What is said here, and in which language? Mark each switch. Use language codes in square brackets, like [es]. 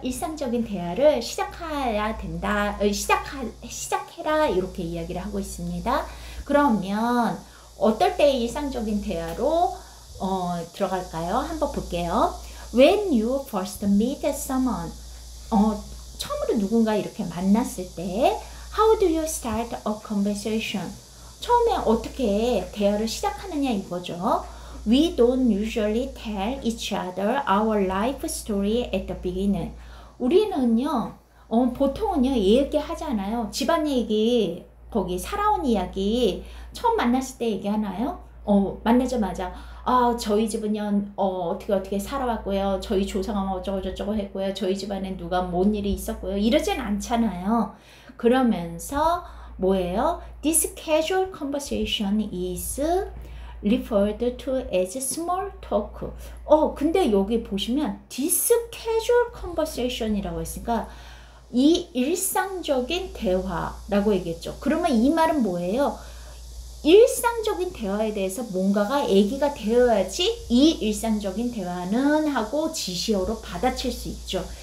[ko] 일상적인 대화를 시작해야 된다. 시작해라. 이렇게 이야기를 하고 있습니다. 그러면 어떨 때 일상적인 대화로 들어갈까요? 한번 볼게요. [en] When you first meet someone, [ko] 처음으로 누군가 이렇게 만났을 때 [en] How do you start a conversation? [ko] 처음에 어떻게 대화를 시작하느냐 이거죠. [en] We don't usually tell each other our life story at the beginning. [ko] 우리는요, 보통은요, 얘기하지 않아요. 집안 얘기, 거기 살아온 이야기, 처음 만났을 때 얘기하나요? 만나자마자, 저희 집은요, 어떻게 살아왔고요. 저희 조상은 어쩌고저쩌고 했고요. 저희 집안에 누가 뭔 일이 있었고요. 이러진 않잖아요. 그러면서, 뭐예요? [en] This casual conversation is referred to as small talk. [ko] 근데 여기 보시면 [en] this casual conversation [ko] 이라고 했으니까 이 일상적인 대화라고 얘기했죠. 그러면 이 말은 뭐예요? 일상적인 대화에 대해서 뭔가가 얘기가 되어야지 이 일상적인 대화는 하고 지시어로 받아칠 수 있죠.